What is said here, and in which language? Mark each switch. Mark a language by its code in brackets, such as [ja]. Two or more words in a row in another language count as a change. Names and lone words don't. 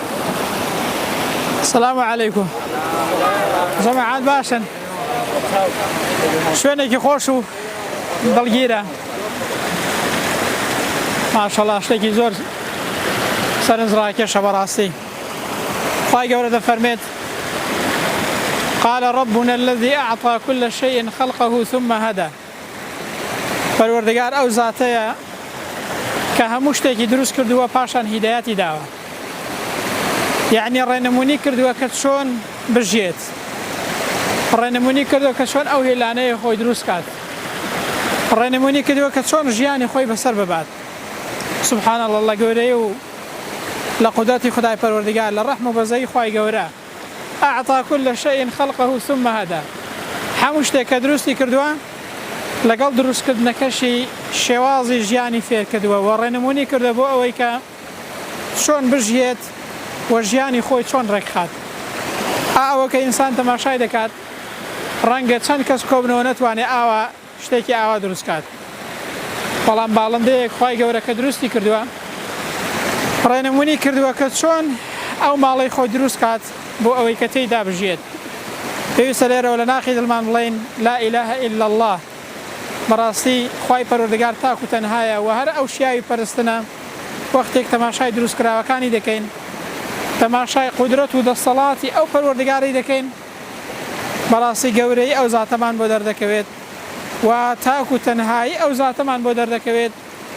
[ar] سەلام عەلەیکوم. [ckb] جەماعەت باشن؟ شوێنێکی خۆش و دڵگیرە. ماشەڵڵا شتێکی زۆر سەرنجڕاکێشە بەڕاستی. [ar] خوای گەورە دەفەرمێت قال ربنا الذي أعطى كل شيء خلقه ثم هدى. [ckb] پەروەردگار ئەو زاتەیە کە هەموو شتێکی دروست کردووە پاشان هیدایەتی داوە، یعنی ڕێنمونی کردووە کە چۆن بژێت، ڕێنمونی کردووە کە چۆن ئەو هێلانەیە خۆی دروست کات، ڕێنمونی کردووە کە چۆن ژیانی خۆی بەسەر ببات. [ar] سبحان الله [ckb] گەورەی و لە قودرەتی خدای پەروەردگار لە ڕەحم و بەزەی خوای گەورە [ar] أعطى كل شيء خلقه ثم هدى. [ckb] هەموو شتێک کە دروستی کردووە لەگەڵ دروستکردنەکەشی شێوازی ژیانی فێر کردووە و ڕێنمونی کردە بۆ ئەوەی کە چۆن بژێت و ژیانی خۆی چۆن ڕێکخات. ئەوە کە ئینسان تەماشای دەکات ڕەنگە چەند کەس کۆبنەوە نەتوانێت ئاوا شتێکی ئاوا دروستکات، بەڵام باڵندەیەک خوای گەورە کە دروستی کردووە ڕێنمونی کردووە کە چۆن ئەو ماڵەی خۆی دروست کات بۆ ئەوەی کە تێیدا بژێت. پێویستە لێرەوە لە ناخی دڵمان بڵێن [ar] لا إله إلا الله. [ckb] بەڕاستی خوای پەروەردگار تاک و تەنهایە و هەر ئەو شیاوی پەرستنە وەختێک تەماشای دروستکراوەکانی دەکەین، تەماشای قودرەت و دەسەڵاتی ئەو پەروەردگاری دەکەین، بەڕاستی گەورەی ئەو زاتەمان بۆ دەردەکەوێت و تاک و تەنهایی ئەو زاتەمان بۆ دەردەکەوێت.